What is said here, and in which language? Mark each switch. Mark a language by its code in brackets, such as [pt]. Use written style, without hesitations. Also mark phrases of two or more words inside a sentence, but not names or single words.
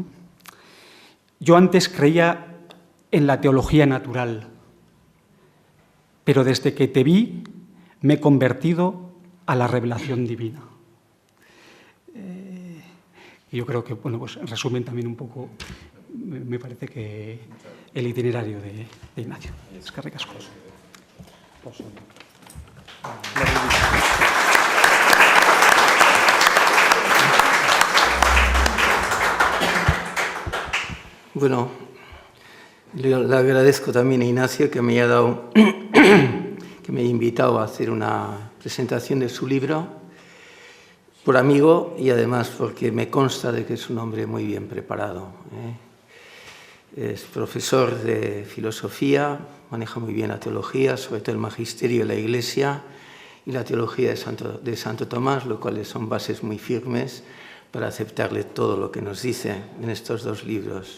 [es] Yo antes creía en la teología natural, pero desde que te vi me he convertido a la revelación divina. Y yo creo que, bueno, pues resumen también un poco, me parece que el itinerario de Ignacio. [eu] Eskerrik asko. [es] Bueno, le agradezco también a Ignacio que me haya invitado a hacer una presentación de su libro, por amigo y además porque me consta de que es un hombre muy bien preparado. Es profesor de filosofía, maneja muy bien la teología, sobre todo el magisterio de la Iglesia y la teología de Santo Tomás, lo cual son bases muy firmes para aceptarle todo lo que nos dice en estos dos libros.